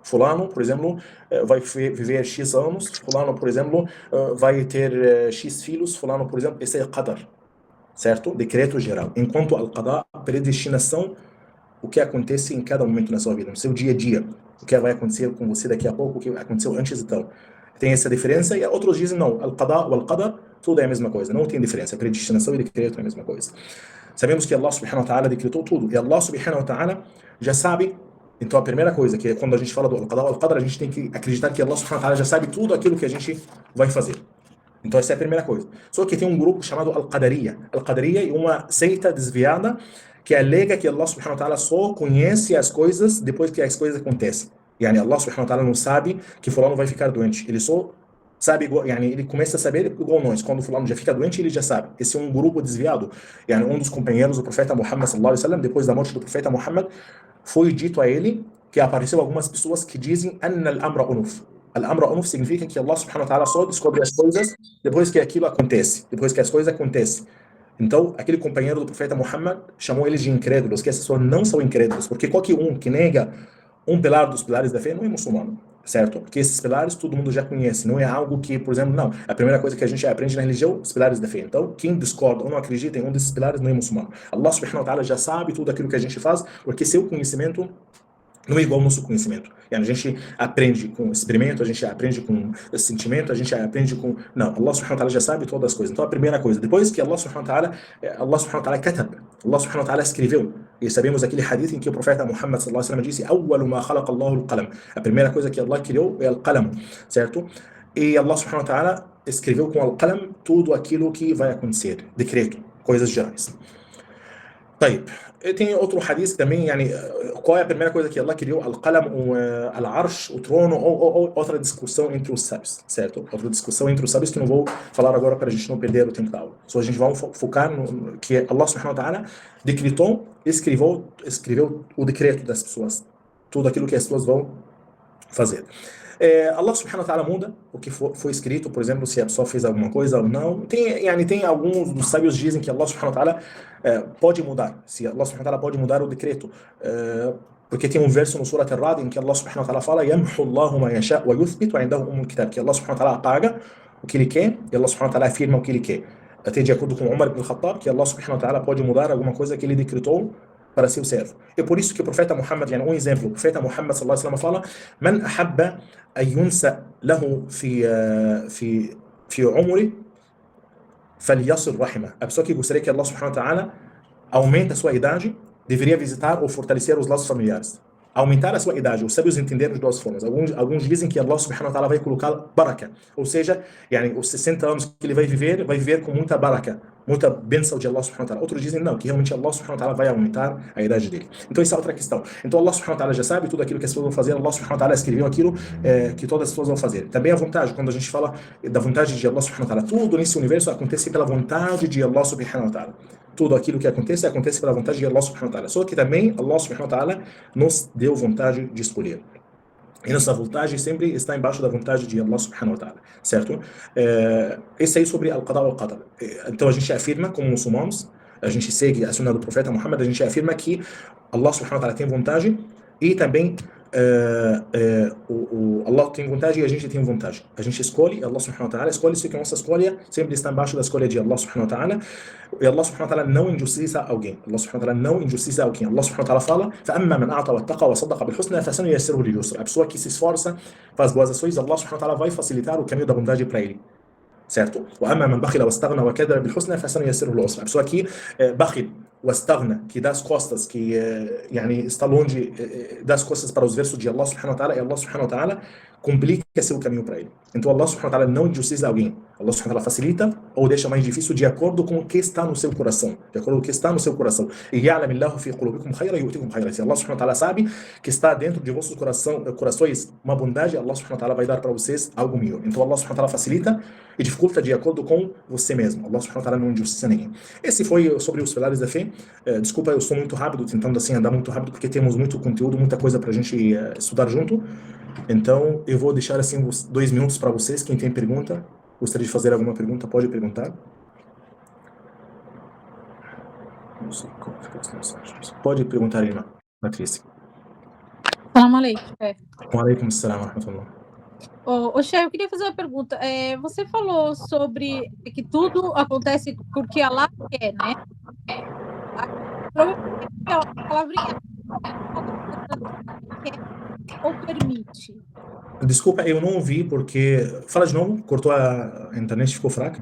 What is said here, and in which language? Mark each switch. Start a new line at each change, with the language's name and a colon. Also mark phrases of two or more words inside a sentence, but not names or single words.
Portuguese: Fulano, por exemplo, vai viver X anos. Fulano, por exemplo, vai ter X filhos. Fulano, por exemplo, esse é qadar. Certo? Decreto geral. Enquanto al-qada, predestinação, o que acontece em cada momento na sua vida, no seu dia a dia, o que vai acontecer com você daqui a pouco, o que aconteceu antes e tal. Tem essa diferença, e outros dizem não,
Arabic: القضاء والقدر,
Portuguese: tudo é a mesma coisa, não tem diferença, predestinação e decreto é a mesma coisa. Sabemos que
Arabic: الله سبحانه وتعالى
Portuguese: decretou tudo, e
Arabic: الله سبحانه وتعالى
Portuguese: já sabe. Então a primeira coisa, que é quando a gente fala do
Arabic: القضاء والقدر,
Portuguese: a gente tem que acreditar que
Arabic: الله سبحانه وتعالى
Portuguese: já sabe tudo aquilo que a gente vai fazer. Então essa é a primeira coisa. Só que tem um grupo chamado Al-Qadariyya. Al-Qadariyya é uma seita desviada que alega que
Arabic: الله سبحانه وتعالى
Portuguese: só conhece as coisas depois que as coisas acontecem.
Arabic: الله سبحانه وتعالى
Portuguese: não sabe que fulano vai ficar doente. Ele só sabe, ele começa a saber igual nós. Quando fulano já fica doente, ele já sabe. Esse é um grupo desviado. Um dos companheiros do profeta Muhammad
Arabic: صلى الله عليه وسلم,
Portuguese: depois da morte do profeta Muhammad, foi dito a ele que apareceu algumas pessoas que dizem
Arabic: أن الأمر أنف. الأمر أنف
Portuguese: significa que
Arabic: الله سبحانه وتعالى
Portuguese: só descobre as coisas depois que aquilo acontece, depois que as coisas acontecem. Então, aquele companheiro do profeta Muhammad chamou eles de incrédulos, que essas pessoas não são incrédulos, porque qualquer um que nega um pilar dos pilares da fé não é muçulmano, certo? Porque esses pilares todo mundo já conhece, não é algo que, por exemplo, não. A primeira coisa que a gente aprende na religião, os pilares da fé. Então, quem discorda ou não acredita em um desses pilares não é muçulmano.
Arabic: الله سبحانه وتعالى
Portuguese: já sabe tudo aquilo que a gente faz, porque seu conhecimento não é igual ao nosso conhecimento. A gente aprende com experimento, a gente aprende com sentimento, a gente aprende com... Não,
Arabic: الله سبحانه وتعالى
Portuguese: já sabe todas as coisas. Então a primeira coisa, depois que
Arabic: الله سبحانه وتعالى كتب، الله سبحانه وتعالى
Portuguese: escreveu. E sabemos aquele hadith em que o profeta Muhammad
Arabic: صلى الله عليه وسلم
Portuguese: disse:
Arabic: "أول ما خلق الله القلم."
Portuguese: A primeira coisa que Allah criou é al-qalam, certo? E Allah subhanahu wa ta'ala escreveu com al-qalam tudo aquilo que vai acontecer, decreto, coisas gerais. طيب, tem outro hadith também, qual é a primeira coisa que Allah criou?
Arabic: القلم، العرش,
Portuguese: o trono, ou outra discussão entre os sábios, certo? Outra discussão entre os sábios que não vou falar agora para a gente não perder o tempo da aula. Só a gente vai focar no que
Arabic: الله سبحانه وتعالى
Portuguese: decretou, escreveu o decreto das pessoas, tudo aquilo que as pessoas vão fazer.
Arabic: الله سبحانه وتعالى
Portuguese: muda o que foi escrito, por exemplo, se a pessoa fez alguma coisa ou não. Tem alguns dos sábios dizem que
Arabic: الله سبحانه وتعالى
Portuguese: pode mudar. Se
Arabic: الله سبحانه وتعالى
Portuguese: pode mudar o decreto. Porque tem um verso no Surat Ar-Ra'd em que
Arabic: الله سبحانه وتعالى
Portuguese: fala:
Arabic: "يمحو الله ما يشاء ويثبت وعنده أم الكتاب",
Portuguese: que
Arabic: الله سبحانه وتعالى
Portuguese: apaga o que ele quer e
Arabic: الله سبحانه وتعالى
Portuguese: afirma o que ele quer. Até de acordo com Umar ibn Khattab, que
Arabic: الله سبحانه وتعالى
Portuguese: pode mudar alguma coisa que ele decretou para seu servo. É por isso que o profeta Muhammad, um exemplo, o profeta Muhammad
Arabic: صلى الله عليه وسلم
Portuguese: fala:
Arabic: "من أحب أن ينسأ له في عمره فليصل رحمه."
Portuguese: A pessoa que gostaria que
Arabic: الله سبحانه وتعالى
Portuguese: aumente a sua idade deveria visitar ou fortalecer os laços familiares. aumentar a sua idade. Os sábios entenderam de duas formas. Alguns dizem que
Arabic: الله سبحانه وتعالى
Portuguese: vai colocar baraka, ou seja, os 60 anos que ele vai viver com muita baraka, muita bênção de
Arabic: الله سبحانه وتعالى.
Portuguese: Outros dizem não, que realmente
Arabic: الله سبحانه وتعالى
Portuguese: vai aumentar a idade dele. Então essa é outra questão. Então
Arabic: الله سبحانه وتعالى
Portuguese: já sabe tudo aquilo que as pessoas vão fazer,
Arabic: الله سبحانه وتعالى
Portuguese: escreveu aquilo que todas as pessoas vão fazer. Também a vontade, quando a gente fala da vontade de
Arabic: الله سبحانه وتعالى,
Portuguese: tudo nesse universo acontece pela vontade de
Arabic: الله سبحانه وتعالى.
Portuguese: Tudo aquilo que acontece pela vontade de
Arabic: الله سبحانه وتعالى.
Portuguese: Só que também
Arabic: الله سبحانه وتعالى
Portuguese: nos deu vontade de escolher. E nossa vontade sempre está embaixo da vontade de
Arabic: الله سبحانه وتعالى,
Portuguese: certo? Esse aí sobre
Arabic: القضاء والقدر.
Portuguese: Então a gente afirma, como muçulmanos, a gente segue a sunna do profeta Muhammad, a gente afirma que
Arabic: الله سبحانه وتعالى
Portuguese: tem vontade e também Allah tem vontade e a gente tem vontade. A gente escolhe,
Arabic: الله سبحانه وتعالى
Portuguese: escolhe, só que a nossa escolha sempre está embaixo da escolha de
Arabic: الله سبحانه وتعالى.
Portuguese: E
Arabic: الله سبحانه وتعالى
Portuguese: não injustiça alguém.
Arabic: الله سبحانه وتعالى
Portuguese: não injustiça alguém.
Arabic: الله سبحانه وتعالى fala: فَأَمَّا مَنْ أَعْطَى وَاتَّقَى وَصَدَّقَ بِالْحُسْنَى فَسَنُيَسِّرُهُ لِلْيُسْرِ.
Portuguese: A pessoa que se esforça, faz boas ações,
Arabic: الله سبحانه وتعالى
Portuguese: vai facilitar o caminho da bondade para ele. Certo?
Arabic: وَأَمَّا مَنْ بَخِلَ وَاسْتَغْنَى وَكَذَّبَ بِالْحُسْنَى فَسَنُيَسِّرُهُ لِلْعُسْرِ.
Portuguese: A pessoa que bakhil, واستغنى, que dá as costas, que está longe das costas para os versos de
Arabic: الله سبحانه وتعالى,
Portuguese: e
Arabic: الله سبحانه وتعالى
Portuguese: complica seu caminho para ele. Então
Arabic: الله سبحانه وتعالى
Portuguese: não injustiça alguém.
Arabic: الله سبحانه وتعالى
Portuguese: facilita ou deixa mais difícil de acordo com o que está no seu coração. De acordo com o que está no seu coração.
Arabic: E يَعْلَمِ اللَّهُ فِي قُلُوبِكُمْ خَيْرًا يُؤْتِكُمْ خَيْرًا.
Portuguese: Se
Arabic: الله سبحانه وتعالى
Portuguese: sabe que está dentro de vossos corações uma bondade,
Arabic: الله سبحانه وتعالى
Portuguese: vai dar para vocês algo melhor. Então
Arabic: الله سبحانه وتعالى
Portuguese: facilita e dificulta de acordo com você mesmo.
Arabic: الله سبحانه وتعالى
Portuguese: não injustiça ninguém. Esse foi sobre os pilares da fé. Desculpa, eu sou muito rápido, tentando assim andar muito rápido, porque temos muito conteúdo, muita coisa para a gente estudar junto. Então, eu vou deixar assim 2 minutos para vocês. Quem tem pergunta, gostaria de fazer alguma pergunta, pode perguntar. Não sei como fica as mensagens. Pode perguntar, irmã Patrícia.
Arabic: سلام عليكم. وعليكم السلام ورحمة الله.
Portuguese: Ô, Sheikh, eu queria fazer uma pergunta. Você falou sobre que tudo acontece porque Allah quer, né? Provavelmente a palavrinha quer ou permite. Desculpa, eu não ouvi porque... Fala de novo, cortou a internet, ficou fraca.